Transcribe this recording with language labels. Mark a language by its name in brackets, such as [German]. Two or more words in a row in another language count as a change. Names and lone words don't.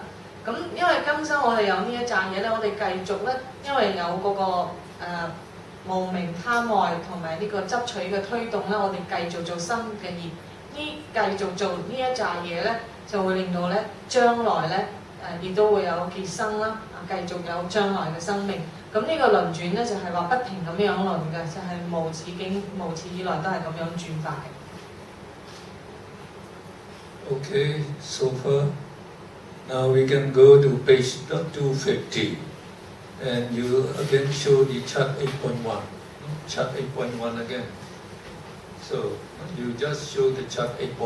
[Cantonese] 咁因為今生我哋有呢一紮嘢咧，我哋繼續咧，因為有嗰個無明貪愛同埋呢個執取嘅推動咧，我哋繼續做新嘅業，繼續做呢一紮嘢咧，就會令到咧將來咧亦都會有結生啦，繼續有將來嘅生命。咁呢個輪轉咧就係話不停咁樣輪嘅，就係無始境無始以來都係咁樣轉法嘅。 [English] Okay, so far. Now we can go to page 250. And you again show the chart 8.1. Chart 8.1 again. So you just show the chart 8.1.